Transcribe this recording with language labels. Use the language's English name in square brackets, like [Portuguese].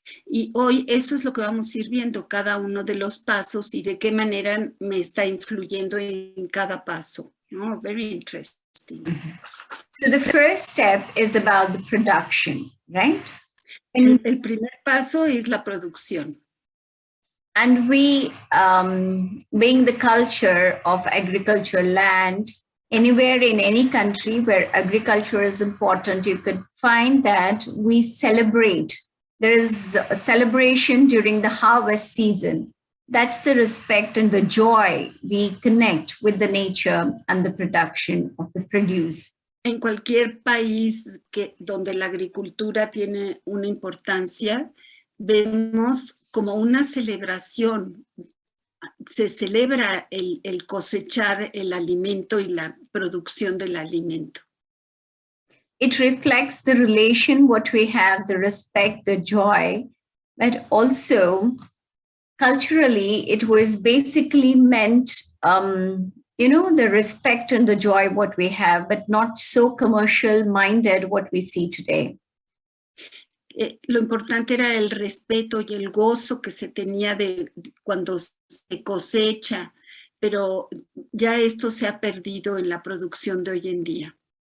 [Spanish] Y hoy eso es lo que vamos a ir viendo, cada uno de los pasos y de qué manera me está influyendo en cada paso. [English] Oh, very interesting. So the first step is about the production, right? [Spanish] El primer paso es la producción. [English] And we, being the culture of agricultural land, anywhere in any country where agriculture is important, you could find that we celebrate. There is a celebration during the harvest season. That's the respect and the joy we connect with the nature and the production of the produce. [Spanish] En cualquier país donde la agricultura tiene una importancia, vemos como una celebración. Se celebra el cosechar el alimento y la producción del alimento. [English] It reflects the relation, what we have, the respect, the joy, but also culturally, it was basically meant, the respect and the joy what we have, but not so commercial-minded what we see today. [Spanish] Lo importante era el respeto y el gozo que se tenía de cuando se cosecha, pero ya esto se ha perdido en la producción de hoy en día.